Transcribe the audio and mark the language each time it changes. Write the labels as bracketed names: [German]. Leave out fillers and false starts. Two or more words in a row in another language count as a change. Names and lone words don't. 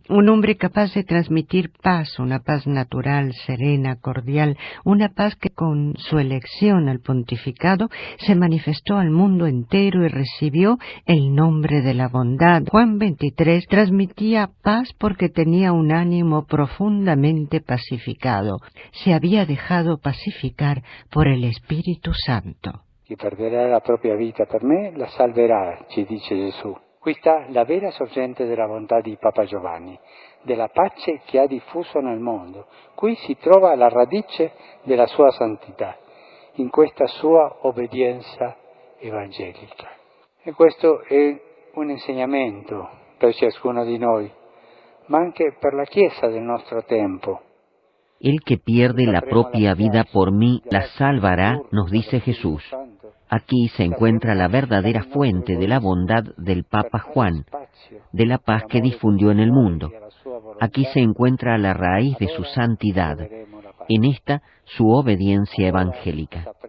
[Spanish] Un hombre capaz de transmitir paz, una paz natural, serena, cordial, una paz que con su elección al pontificado se manifestó al mundo entero y recibió el nombre de la bondad. Juan XXIII transmitía paz porque tenía un ánimo profundamente pacificado. Se había dejado pacificar por el Espíritu Santo. [Italian] Chi perderà la propria vita per me la salverà, ci dice Gesù. Qui sta la vera sorgente della bontà di Papa Giovanni, della pace che ha diffuso nel mondo. Qui si trova la radice della sua santità, in questa sua obbedienza evangelica. E questo è un insegnamento per ciascuno di noi, ma anche per la Chiesa del nostro tempo. [Spanish] El que pierde la propia vida por mí la salvará, nos dice Jesús. Aquí se encuentra la verdadera fuente de la bondad del Papa Juan, de la paz que difundió en el mundo. Aquí se encuentra la raíz de su santidad, en esta su obediencia evangélica.